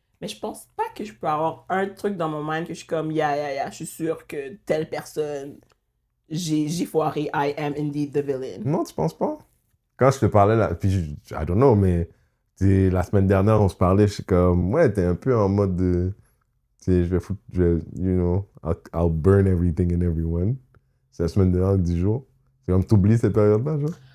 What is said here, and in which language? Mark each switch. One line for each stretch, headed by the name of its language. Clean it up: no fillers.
French: Mais je pense pas que je peux avoir un truc dans mon mind que je suis comme, je suis sûr que telle personne, j'ai foiré,
English: I am indeed the villain.
French: Non, tu penses pas? Quand je te parlais, là, puis
English: I don't know,
French: mais la semaine dernière, on se parlait, je suis comme, ouais, t'es un peu en mode de... Tu sais,
English: you know, I'll burn everything and everyone.
French: C'est la semaine dernière, 10 jours. C'est comme t'oublies cette période-là, genre?